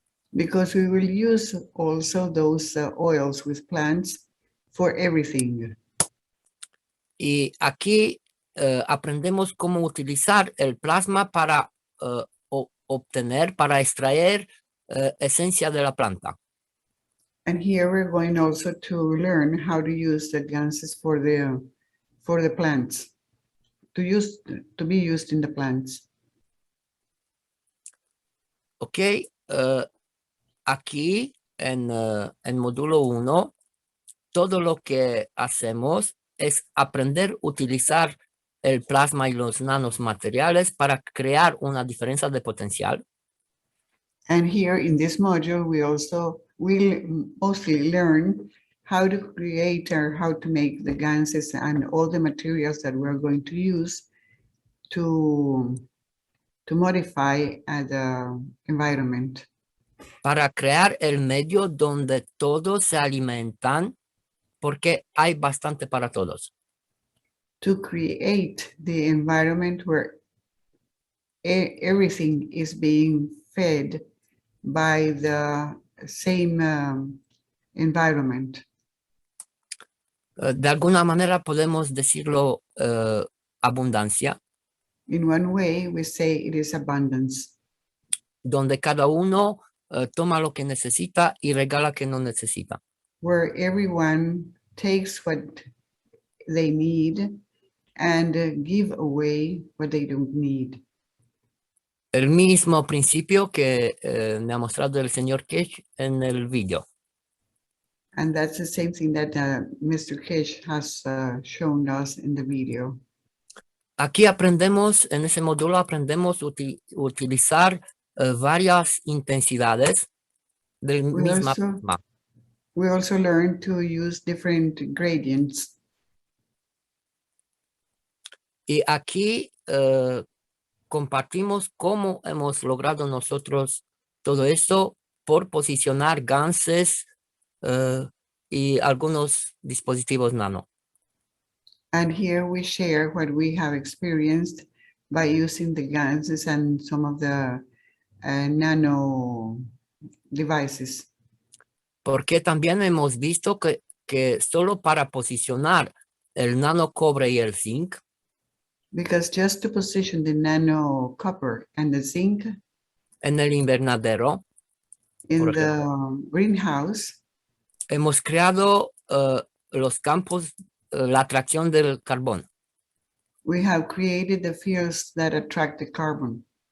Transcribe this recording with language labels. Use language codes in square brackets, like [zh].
[en] Because we will use also those oils with plants for everything. [es] Y aquí aprendemos cómo utilizar el plasma para obtener, para extraer esencia de la planta. [en] And here we're going also to learn how to use the ganses for the plants, to be used in the plants. [es] Ok, aquí en módulo 1, todo lo que hacemos es aprender a utilizar el plasma y los nanomateriales para crear una diferencia de potencial. [en] And here in this module, we also will mostly learn how to create or how to make the ganses and all the materials that we're going to use to modify the environment. [es] Para crear el medio donde todos se alimentan, porque hay bastante para todos. [en] To create the environment where everything is being fed by the same environment. [es] De alguna manera podemos decirlo abundancia, [en] In one way, we say it is abundance, [es] donde cada uno toma lo que necesita y regala que no necesita. [en] where everyone takes what they need and give away what they don't need. [es] El mismo principio que me ha mostrado el señor Kesh en el video. [en] And that's the same thing that Mr. Kish has shown us in the video. [es] Aquí aprendemos, en ese módulo aprendemos utilizar varias intensidades del mismo plasma. [en] We also learn to use different gradients. [es] Y aquí compartimos cómo hemos logrado nosotros todo eso por posicionar ganses y algunos dispositivos nano. [en] And here we share what we have experienced by using the ganses and some of the nano devices. [es] Porque también hemos visto que solo para posicionar el nano cobre y el zinc, [en] Because just to position the nano copper and the zinc [es] en el invernadero, [en] in [es] por [en] the greenhouse, [es] hemos creado los campos, la atracción del carbón. [en] we have created the fields that attract the carbon.